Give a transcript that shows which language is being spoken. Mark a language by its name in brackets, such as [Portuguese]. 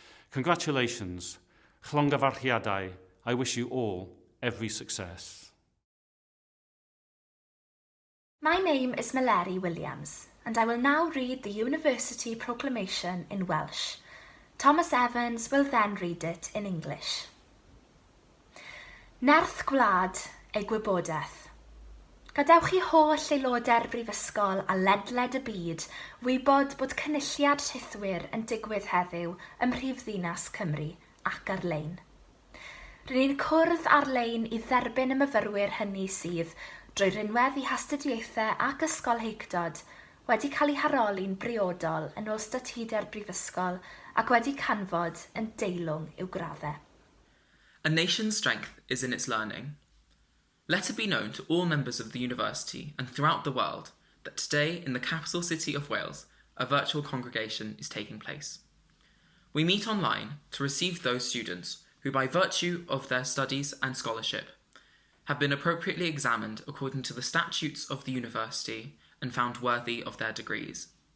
[English] Congratulations. [Welsh] Llongyfarchiadau. [English] I wish you all every success. My name is Mallory Williams, and I will now read the University Proclamation in Welsh. Thomas Evans will then read it in English. [Welsh] Nerth gwlad ei gwybodaeth. Gadewch chi holl aelodau'r Brifysgol a ledled y byd wybod bod cynulliad rhythwyr yn digwydd heddiw ym Mhrifddinas Cymru ac ar-lein. Rydyn ni'n cwrdd ar-lein i dderbyn y myfyrwyr hynny sydd, drwy rinwedd i hastudiaethau ac ysgolheictod, wedi cael eu haroli'n briodol yn ôl statudau'r Brifysgol ac wedi canfod yn deilwng i'w graddau. [English] A nation's strength is in its learning. Let it be known to all members of the university and throughout the world that today in the capital city of Wales, a virtual congregation is taking place. We meet online to receive those students who, by virtue of their studies and scholarship, have been appropriately examined according to the statutes of the university and found worthy of their degrees.